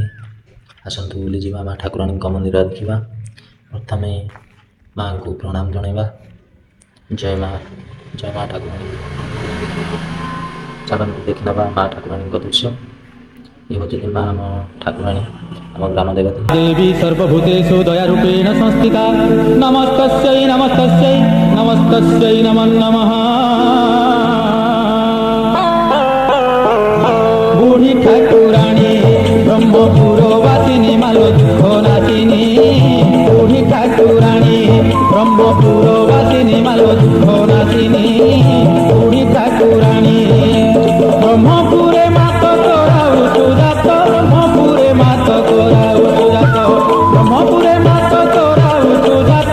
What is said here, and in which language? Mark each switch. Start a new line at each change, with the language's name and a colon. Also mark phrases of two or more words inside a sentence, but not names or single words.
Odia: ଆସନ୍ତୁ ବୁଲିଯିବା ମା ଠାକୁରାଣୀଙ୍କ ମନ୍ଦିର ଦେଖିବା। ପ୍ରଥମେ ମାଙ୍କୁ ପ୍ରଣାମ ଜଣାଇବା। ଜୟ ମା ଠାକୁରାଣୀ। ଚାଲନ୍ତୁ ଦେଖିନେବା ମା ଠାକୁରାଣୀଙ୍କ ଦୃଶ୍ୟ। ଇଏ ହେଉଛନ୍ତି ମା ଆମ ଠାକୁରାଣୀ ଆମ ଗ୍ରାମ ଦେବତୀ।
Sanskrit: देवी सर्वभूतेषु दयारूपेण संस्थिता नमस्तस्यै नमस्तस्यै नमस्तस्यै नमो नमः।
Odia: ବୁଢ଼ୀ ଠାକୁରାଣୀ ବ୍ରହ୍ମପୁରବାସିନୀ ମାଲୋ ଦୁଖ ନାଶିନୀ। ବୁଢ଼ୀ ଠାକୁରାଣୀ ବ୍ରହ୍ମପୁରବାସିନୀ ମାଲୋ ଦୁଖ ନାଶିନୀ। ବୁଢ଼ୀ ଠାକୁରାଣୀ ବ୍ରହ୍ମପୁରେ ମାତ କରାଉ ସୁଜାତ। ବ୍ରହ୍ମପୁରେ ମାତ କରାଉ ସୁଜାତ ବ୍ରହ୍ମପୁରେ ମାତ କରାଉ ସୁଜାତ। ब्रह्मपुरे मात कराउ सुजात।